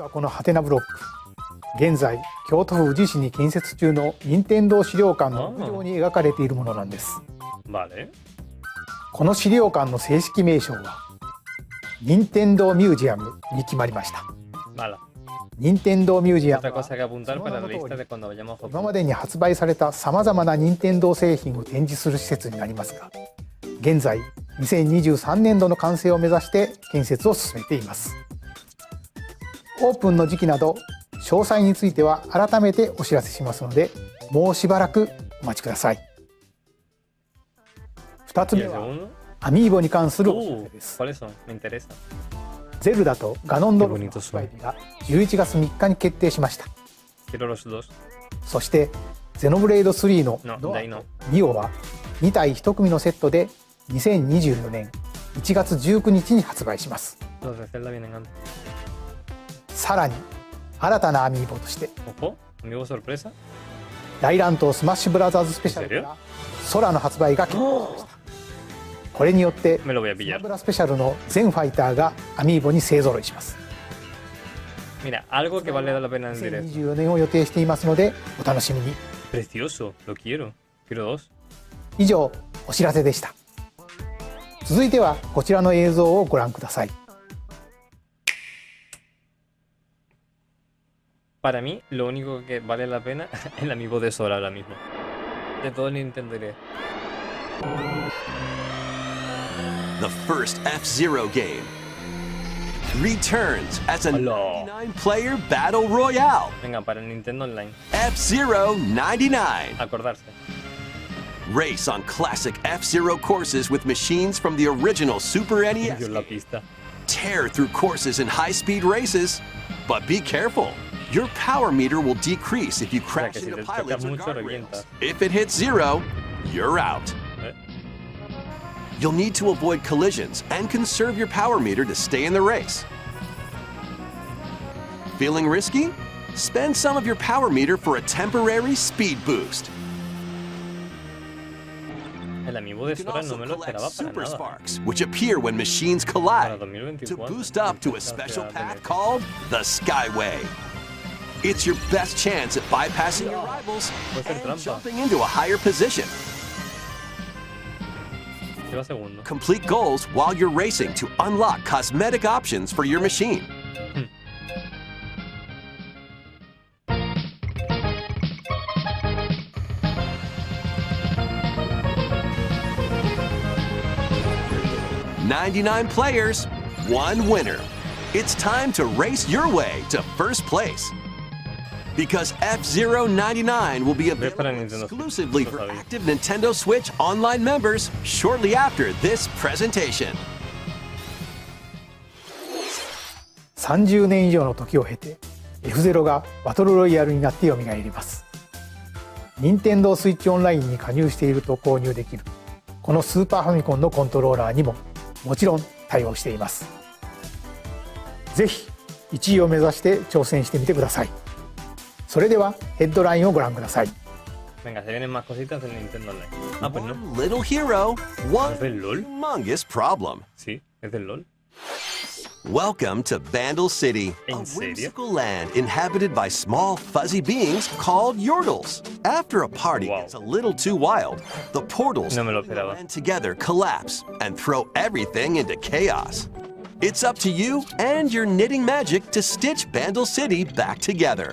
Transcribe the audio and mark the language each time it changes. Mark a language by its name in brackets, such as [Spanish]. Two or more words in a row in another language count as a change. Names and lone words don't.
[Japanese] はこのハテナブロック、現在京都府宇治市に建設中の任天堂資料館の屋上に描かれているものなんです。 [Spanish] Vale. [Japanese] この資料館の正式名称は任天堂ミュージアムに決まりました。 [Spanish] Mala. [Japanese] 任天堂ミュージアム [Spanish] Otra [Japanese] は [Spanish] cosa que apuntar para la lista de cuando vayamos a [Japanese] 今ま [Spanish] Japón. [Japanese] でに発売されたさまざまな任天堂製品を展示する施設になりますが、現在2023年度の完成を目指して建設を進めています。オープンの時期など詳細については改めてお知らせしますので、もうしばらくお待ちください。2つ [Spanish] ¿Y [Japanese] 目 [Spanish] el [Japanese] は [Spanish] segundo? [Japanese] アミーボに関するお知らせです。 [Spanish] ¿Cuáles son? Me interesa. [Japanese] ゼルダとガノンドルフ [Spanish] Qué [Japanese] の [Spanish] bonito [Japanese] 発売日が11月3日に決定しました。 [Spanish] Quiero los dos. [Japanese] そしてゼノブレイド3の [Spanish] No, [Japanese] ド [Spanish] de [Japanese] ア [Spanish] ahí no. [Japanese] とニオは2体1組のセットで2024年1月19日に発売します。 [Spanish] Los de Zelda vienen antes. [Japanese] さらに新たなアミーボとして [Spanish] Ojo. Amigo sorpresa. [Japanese] 大乱闘スマッシュブラザーズスペシャルから空の発売が決定しました。これによって [Spanish] Me lo voy a [Japanese] スマ [Spanish] pillar. [Japanese] ブラスペシャルの全ファイターがアミーボに勢ぞろいします。 [Spanish] Mira, algo que vale la pena en directo. [Japanese] 2024 年を予定していますのでお楽しみに。 [Spanish] Precioso. Lo quiero. Quiero dos. [Japanese] 以上お知らせでした。続いてはこちらの映像をご覧ください。 [Spanish] Para mí, lo único que vale la pena es el amiibo de Sora ahora mismo. De todo el Nintendo Direct. [English] The first F-Zero game returns as a [Spanish] Hola. [English] 99-player battle royale. [Spanish] Venga, para el Nintendo Online. [English] F-Zero 99. [Spanish] Acordarse. [English] Race on classic F-Zero courses with machines from the original Super NES. [Spanish] Dios, la pista. [English] Tear through courses in high-speed races, but be careful. Your power meter will decrease if you crash [Spanish] que si [English] into [Spanish] te [English] pilots [Spanish] tocas [English] or [Spanish] mucho, [English] guardrails. [Spanish] revientas. [English] If it hits zero, you're out. [Spanish] ¿Eh? [English] You'll need to avoid collisions and conserve your power meter to stay in the race. Feeling risky? Spend some of your power meter for a temporary speed boost. [Spanish] El amiibo de [English] You can [Spanish] Sora no [English] also [Spanish] me lo [English] collect [Spanish] esperaba para [English] super [Spanish] nada. [English] sparks, which appear when machines [Spanish] Para [English] collide, [Spanish] 2024. [English] to boost up to a special [Spanish] Gracias, [English] path [Spanish] Benet. [English] called the Skyway. It's your best chance at bypassing your rivals [Spanish] Puede ser [English] and [Spanish] trampa. [English] jumping into a higher position. [Spanish] Lleva segundo. [English] Complete goals while you're racing to unlock cosmetic options for your machine. "99 players, one winner. It's time to race your way to first place. Because F-Zero 99 will be [Spanish] Ves para [English] available [Spanish] Nintendo Switch, [English] exclusively [Spanish] lo [English] for [Spanish] sabía. [English] active Nintendo Switch online members shortly after this presentation. [Japanese] 30 年以上の時を経て F0 がバトルロイヤルになって蘇ります。任天堂スイッチオンラインに加入していると購入できるこのスーパーファミコンのコントローラーにももちろん対応しています。ぜひ1位を目指して挑戦してみてください。それではヘッドラインをご覧ください。 [Spanish] Venga, se vienen más cositas en Nintendo Online. Ah, pues no. [English] One little hero, one [Spanish] ¿Es del LOL? [English] humongous problem. [Spanish] Sí, es del LOL. [English] Welcome to Vandal City, a [Spanish] ¿En serio? [English] whimsical land inhabited by small, fuzzy beings called Yordles. After a party [Spanish] Wow. [English] gets a little too wild, the portals [Spanish] No me lo [English] holding the [Spanish] esperaba. [English] land together collapse and throw everything into chaos. It's up to you and your knitting magic to stitch Vandal City back together.